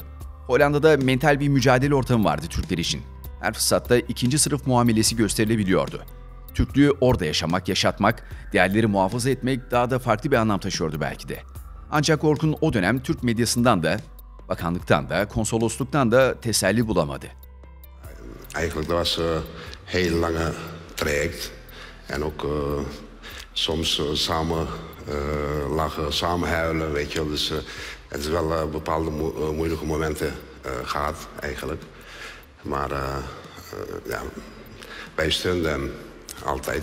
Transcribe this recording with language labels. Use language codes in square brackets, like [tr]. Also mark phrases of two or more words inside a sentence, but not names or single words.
[tr] Hollanda'da mental bir mücadele ortamı vardı Türkler için. Her fırsatta ikinci sınıf muamelesi gösterilebiliyordu. Türklüğü orada yaşamak, yaşatmak, değerleri muhafaza etmek daha da farklı bir anlam taşıyordu belki de. Ancak Orkun o dönem Türk medyasından da, bakanlıktan da, konsolosluktan da teselli bulamadı. [nl] Eigenlijk dat was een heel lange traject. En ook soms samen lachen, samen huilen, weet je wel. Dus het is wel bepaalde moeilijke momenten gehad eigenlijk. Maar ja, wij steunen hem altijd.